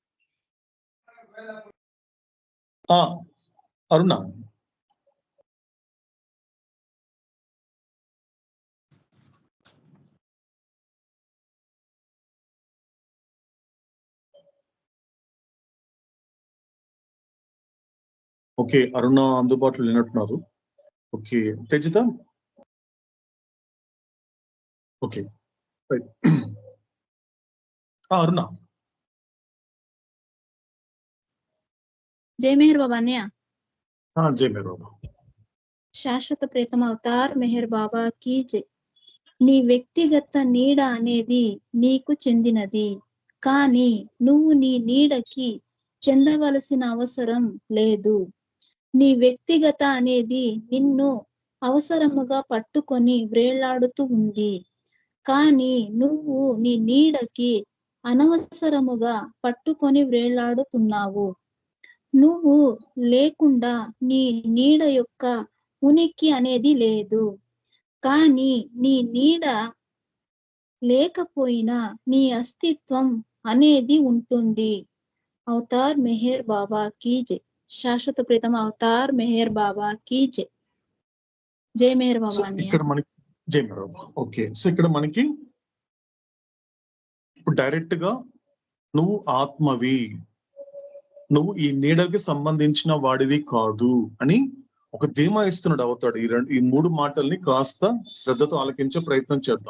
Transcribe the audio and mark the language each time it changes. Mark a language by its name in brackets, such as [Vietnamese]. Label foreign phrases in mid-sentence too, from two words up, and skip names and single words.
[Telugu] అరుణ ఓకే, అరుణ అందుబాటులో లేనట్టున్నారు. ఓకే, తేజిత ఓకే అరుణ. [Hindi] जय मेहर बाबा ने [Telugu] జై మేర్ బాబా. శాశ్వత ప్రీతం అవతార్ మెహర్ బాబా [Hindi] की जय. [Telugu] నీ వ్యక్తిగత నీడ అనేది నీకు చెందినది, కానీ నువ్వు నీ నీడకి చెందవలసిన అవసరం లేదు. నీ వ్యక్తిగత అనేది నిన్ను అవసరముగా పట్టుకొని వ్రేలాడుతూ ఉంది. కానీ నువ్వు నీ నీడకి అనవసరముగా పట్టుకొని వ్రేలాడుతున్నావు. నువ్వు లేకుండా నీ నీడ యొక్క ఉనికి అనేది లేదు. కానీ నీ నీడ లేకపోయినా నీ అస్తిత్వం అనేది ఉంటుంది. అవతార్ మెహర్ బాబా [Hindi] की जय. [Telugu] శాశ్వత ప్రీతమ అవతార్ మెహర్ బాబా [Hindi] की जय. [Telugu] జై మెహర్ సో బాబా అన్నయ్య. ఇక్కడ మనకి జై మేడం. ఓకే, సో ఇక్కడ మనకి ఇప్పుడు డైరెక్ట్ గా నువ్వు ఆత్మవి, నువ్వు ఈ నీడకి సంబంధించిన వాడివి కాదు అని ఒక ధీమా ఇస్తున్నాడు అవుతాడు. ఈ మూడు మాటల్ని కాస్త శ్రద్ధతో ఆలకించే ప్రయత్నం చేద్దాం.